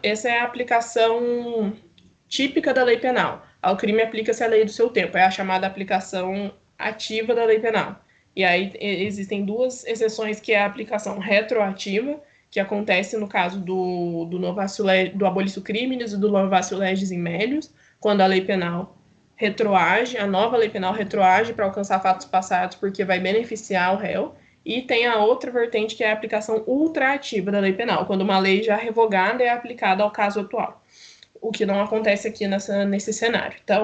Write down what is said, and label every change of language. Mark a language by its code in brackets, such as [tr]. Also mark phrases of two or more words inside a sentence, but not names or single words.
[pt] Essa é a aplicação típica da lei penal. Ao crime aplica-se a lei do seu tempo, é a chamada aplicação ativa da lei penal. E aí existem duas exceções, que é a aplicação retroativa, que acontece no caso do [la] abolício criminis [pt] e do [la] novatio legis in melius, [pt] quando a lei penal retroage, a nova lei penal retroage para alcançar fatos passados, porque vai beneficiar o réu. E tem a outra vertente, que é a aplicação ultraativa da lei penal, quando uma lei já revogada é aplicada ao caso atual, o que não acontece aqui nesse cenário.